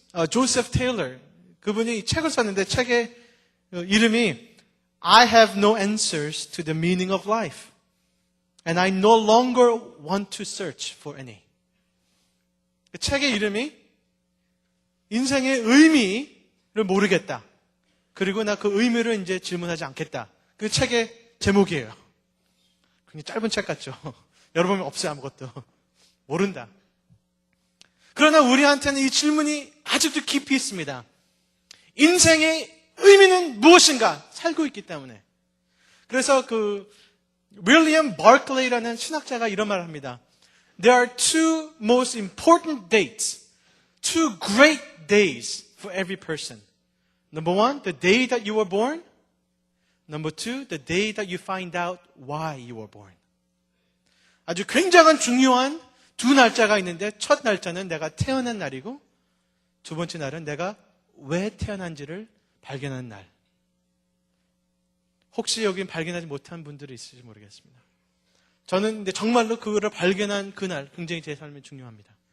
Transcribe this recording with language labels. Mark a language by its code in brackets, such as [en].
[ko] 조셉 테일러, 그분이 책을 썼는데 책의 이름이 [en] I have no answers to the meaning of life. And I no longer want to search for any. [ko] 그 책의 이름이 인생의 의미를 모르겠다. 그리고 나 그 의미를 이제 질문하지 않겠다. 그 책의 제목이에요. 굉장히 짧은 책 같죠? 여러분 없어요, 아무것도. 모른다. 그러나 우리한테는 이 질문이 아직도 깊이 있습니다. 인생의 의미는 무엇인가? 살고 있기 때문에. 그래서 윌리엄 버클레이라는 신학자가 이런 말을 합니다. [en] There are two most important dates, two great days for every person. Number one, the day that you were born. Number two, the day that you find out why you were born. [ko] 아주 굉장한 중요한 두 날짜가 있는데, 첫 날짜는 내가 태어난 날이고, 두 번째 날은 내가 왜 태어난지를 발견하는 날. 혹시 여기 발견하지 못한 분들이 있을지 모르겠습니다. 저는 근데 정말로 그거를 발견한 그날 굉장히 제 삶에 중요합니다.